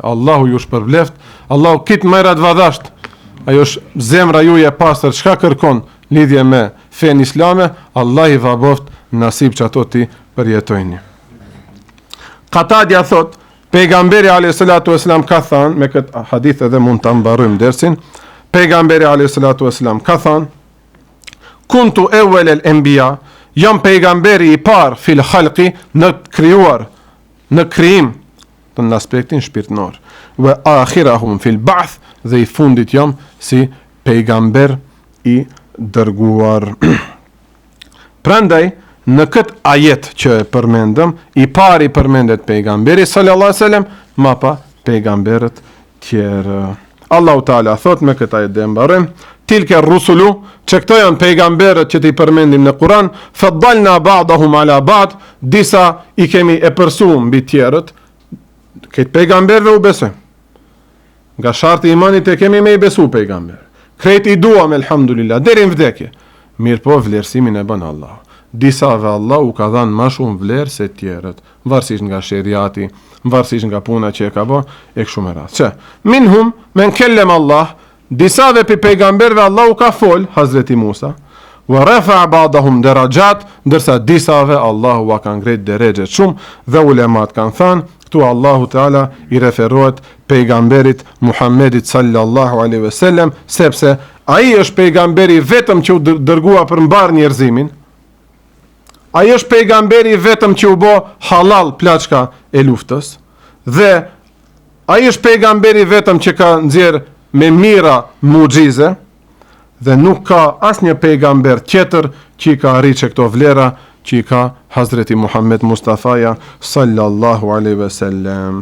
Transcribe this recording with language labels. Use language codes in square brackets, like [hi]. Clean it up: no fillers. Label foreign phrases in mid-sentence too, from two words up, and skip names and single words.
[sq] Allahu ju shpërbleft, Allahu kit mërat vadasht. Ajo është zemra ju e pastër, çka kërkon lidhje me fen islame, Allah i vaboft nasib që ato ti përjetojni. Qatadia thot, pejgamberi a.s. ka thënë, me këtë hadith edhe mund të mbarojmë dersin, pejgamberi a.s. ka thënë, [ar] كنت أول الأنبياء, [sq] jam pejgamberi i parë [ar] في الخلق, [sq] në krijuar, në krijim, në aspektin shpirtnor, [ar] وآخرهم في البعث, [sq] dhe i fundit jam si pejgamber i dërguar. Prandaj, në këtë ajet që e përmendëm, i pari përmendet pejgamberi [ar] صلى الله عليه وسلم, [sq] ma pa pejgamberët tjerë. [ar] الله تعالى [sq] thot me këtë ajet dhe mbarojmë, [ar] تلك الرسل, [sq] që këto janë pejgamberët që t'i përmendim në Kur'an, [ar] فضلنا بعضهم على بعض, [sq] disa i kemi e përsuar mbi tjerët, këtë pejgamberëve u besojmë. Nga sharti i imanit e kemi me i besu pejgamber. Krejt i duam, elhamdulillah, deri në vdekje. Mirë po, vlerësimin e bën Allah. Disave Allah u ka dhanë ma shumë vlerë se tjerët, varësisht nga sheriati, varësisht nga puna që e ka bë, e kështu me radhë. Që, minhum, [ar] من كلم الله, [sq] disave për pejgamberve Allah u ka fol, Hazreti Musa, [ar] ورفع بعضهم درجات, [sq] ndërsa disave Allah u ka ngrit derexhet shumë, dhe ulemat kanë thënë, këtu [ar] الله تعالى [sq] i referohet pejgamberit Muhammedit [ar] صلى الله عليه وسلم, [sq] sepse ai është pejgamberi vetëm që u dërgua për mbar njerëzimin. Ai është pejgamberi vetëm që u bë halal plaçka e luftës, dhe ai është pejgamberi vetëm që ka nxjerr me mira mucize, dhe nuk ka asnjë pejgamber tjetër që i ka arritur këto vlera që i ka Hazreti Muhammed Mustafaja [ar] صلى الله عليه وسلم.